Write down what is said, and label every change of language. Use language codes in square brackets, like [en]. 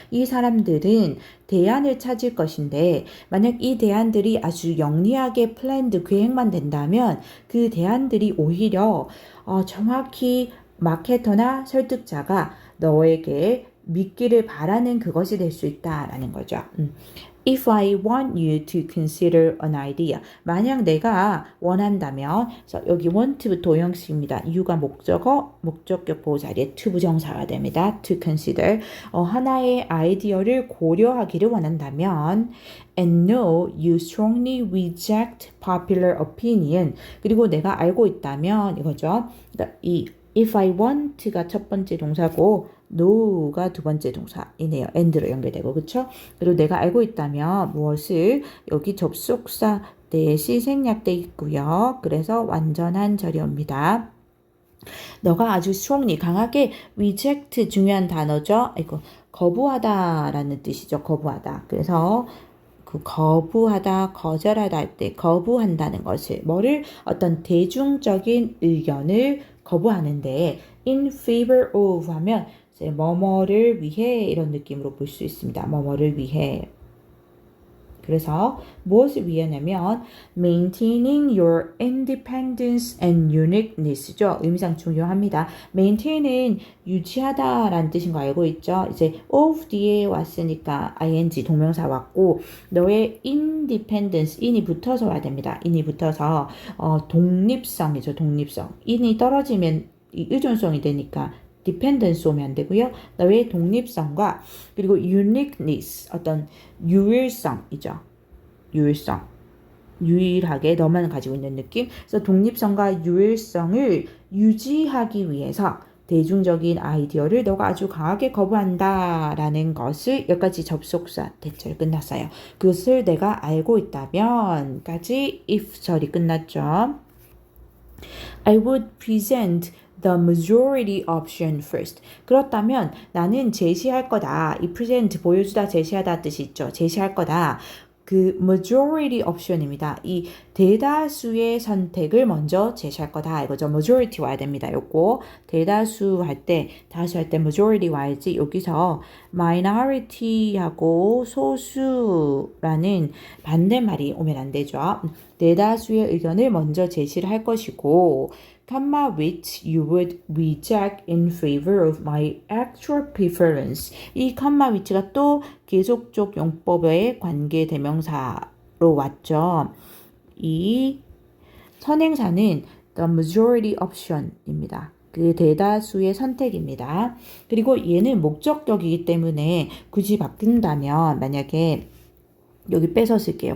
[ko] 이 사람들은 대안을 찾을 것인데 만약 이 대안들이 아주 영리하게 플랜드 계획만 된다면 그 대안들이 오히려 정확히 마케터나 설득자가 너에게 믿기를 바라는 그것이 될 수 있다라는 거죠. [en] If I want you to consider an idea. [ko] 만약 내가 원한다면, 그래서 여기 want부터 형식입니다. you가 목적어, 목적격 보호 자리에 to 부정사가 됩니다. [en] to consider. [ko] 하나의 아이디어를 고려하기를 원한다면, [en] and know you strongly reject popular opinion. [ko] 그리고 내가 알고 있다면, 이거죠. 그러니까 이 [en] if I want [ko] 가 첫 번째 동사고, know가 두 번째 동사이네요. and로 연결되고 그렇죠? 그리고 내가 알고 있다면 무엇을 여기 접속사 대시 생략돼 있고요. 그래서 완전한 절여입니다. 너가 아주 strongly 강하게 reject 중요한 단어죠. 거부하다라는 뜻이죠. 거부하다. 그래서 그 거부하다, 거절하다 할 때 거부한다는 것을 뭐를 어떤 대중적인 의견을 거부하는데 [en] in favor of [ko] 하면 이제 뭐뭐를 위해 이런 느낌으로 볼 수 있습니다. 뭐뭐를 위해. 그래서 무엇을 위하냐면 [en] maintaining your independence and uniqueness죠. [ko] 의미상 중요합니다. maintain은 유지하다라는 뜻인 거 알고 있죠. 이제 of 뒤에 왔으니까 ing 동명사 왔고 너의 independence in이 붙어서 와야 됩니다. in이 붙어서 독립성이죠. 독립성. in이 떨어지면 의존성이 되니까 dependence 오면 안 되고요. 너의 독립성과 그리고 uniqueness 어떤 유일성이죠. 유일성. 유일하게 너만 가지고 있는 느낌. 그래서 독립성과 유일성을 유지하기 위해서 대중적인 아이디어를 너가 아주 강하게 거부한다라는 것을 여기까지 접속사 대절 끝났어요. 그것을 내가 알고 있다면까지 if 절이 끝났죠. [en] I would present the majority option first. [ko] 그렇다면 나는 제시할 거다. 이 present 보여주다 제시하다 뜻이 있죠. 제시할 거다. 그 majority option입니다. 이 대다수의 선택을 먼저 제시할 거다. 이거죠. majority 와야 됩니다. 요거 대다수 할 때, 다수 할 때 majority 와야지. 여기서 minority하고 소수라는 반대말이 오면 안 되죠. 대다수의 의견을 먼저 제시를 할 것이고 [en] comma which you would reject in favor of my actual preference. [ko] 이 comma which가 또 계속적 용법의 관계 대명사로 왔죠. 이 선행사는 the majority option입니다. 그 대다수의 선택입니다. 그리고 얘는 목적격이기 때문에 굳이 바꾼다면 만약에 여기 빼서 쓸게요.